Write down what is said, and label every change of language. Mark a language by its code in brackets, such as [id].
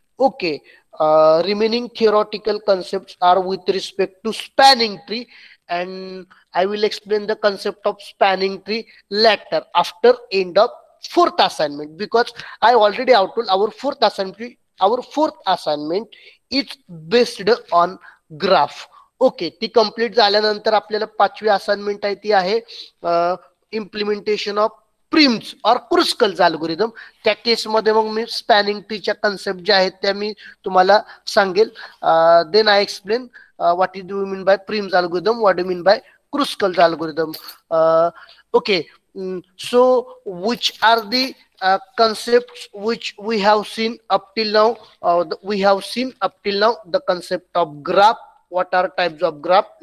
[en] Okay, remaining theoretical concepts are with respect to spanning tree, and I will explain the concept of spanning tree later after end of fourth assignment, because I already outlined our fourth assignment is based on graph. [mr] Okay, ती complete झाल्यानंतर आपल्याला पाचवी assignment आहे ती आहे [en] Implementation of Prim's और Kruskal's algorithm. [mr] त्या केसमध्ये मग मी स्पॅनिंग ट्रीच्या कन्सेप्ट ज्या आहेत त्या मी तुम्हाला सांगेल. [en] Then I explain what do you mean by Prim's algorithm, what do you mean by Kruskal's algorithm. Okay, so which are the concepts which we have seen up till now? We have seen up till now the concept of graph. What are types of graph?